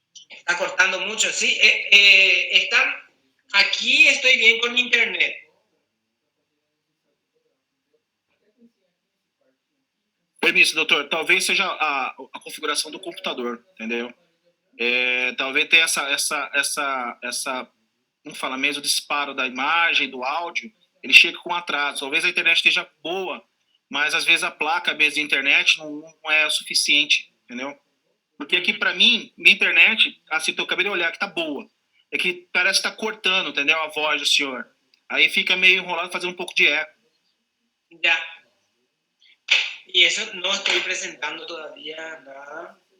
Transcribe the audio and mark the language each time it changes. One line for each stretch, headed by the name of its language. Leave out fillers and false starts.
Spanish: Está cortando mucho, sí. Están aquí, estoy bien con internet.
Portuguese: Permisso, doutor, talvez seja a configuração do computador, entendeu? Talvez tenha essa, como fala mesmo, disparo da imagem, do áudio, ele chega com atraso. Talvez a internet esteja boa, mas às vezes a placa mesmo de internet não é o suficiente, entendeu? Porque aqui, para mim, na internet, assim, eu acabei de olhar que tá boa. É que parece que tá cortando, entendeu? A voz do senhor. Aí fica meio enrolado, fazendo um pouco de eco.
Spanish: Ya. Y eso no estoy presentando todavía nada.